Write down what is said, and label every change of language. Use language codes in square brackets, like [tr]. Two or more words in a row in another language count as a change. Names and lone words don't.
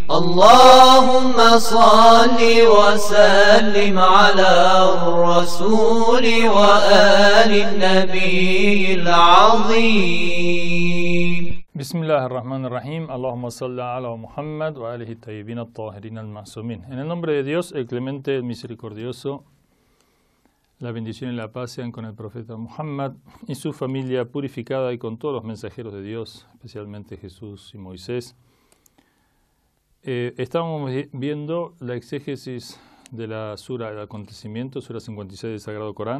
[ar] اللهم صل وسلم على الرسول وآل النبي العظيم. بسم الله الرحمن الرحيم. اللهم صل على محمد وآله الطيبين الطاهرين المعصومين. [es] En el nombre de Dios, el clemente, el misericordioso, la bendición y la paz sean con el profeta Muhammad y su familia purificada y con todos los mensajeros de Dios, especialmente Jesús y Moisés. Estábamos viendo la exégesis de la sura del acontecimiento, sura 56 del Sagrado Corán.